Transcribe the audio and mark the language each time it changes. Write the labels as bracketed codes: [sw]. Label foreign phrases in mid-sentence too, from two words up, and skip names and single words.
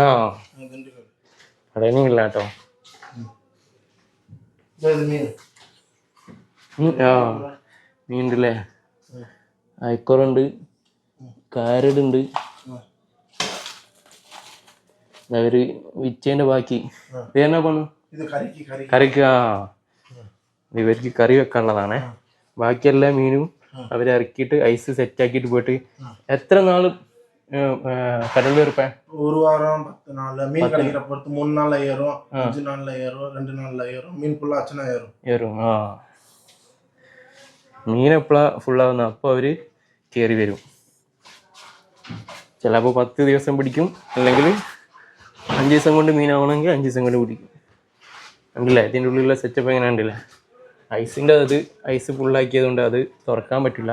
[ml] പളനി ഇല്ല കേട്ടോ. മീനുണ്ടല്ലേ, അയക്കുറുണ്ട്, കാരടുണ്ട്. അവര് വിച്ചേന്റെ ബാക്കി ഇതെന്നാ പണു? കറിക്ക്. ഇവർക്ക് കറി വെക്കാനുള്ളതാണേ. ബാക്കി എല്ലാ മീനും അവരിറക്കിയിട്ട് ഐസ് സെറ്റ് ആക്കിയിട്ട് പോയിട്ട് എത്ര നാള് [ta] கடல்ல இருப்பேன்? ஒரு வாரம் 10 நாள். மீன் கிடைக்கிற பொறுத்து 3 நாள்ல ஏறும், 5 நாள்ல ஏறும், 2 நாள்ல ஏறும். மீன் ஃபுல்லா அச்சனா ஏறும். [ml] മീൻ എപ്പോഴാ ഫുള്ളാവുന്ന അപ്പോൾ അവർ കയറി വരും. ചിലപ്പോൾ 10 ദിവസം പിടിക്കും, അല്ലെങ്കിൽ 5 ദിവസം കൊണ്ട് മീനാവണമെങ്കിൽ 5 ദിവസം കൊണ്ട് പിടിക്കും. കണ്ടില്ലേ ഇതിൻ്റെ ഉള്ളിലുള്ള സെറ്റപ്പ് എങ്ങനെ ഉണ്ടല്ലേ. ഐസിൻ്റെ ഐസ് ഫുള്ളാക്കിയത് കൊണ്ട് അത് തുറക്കാൻ പറ്റില്ല.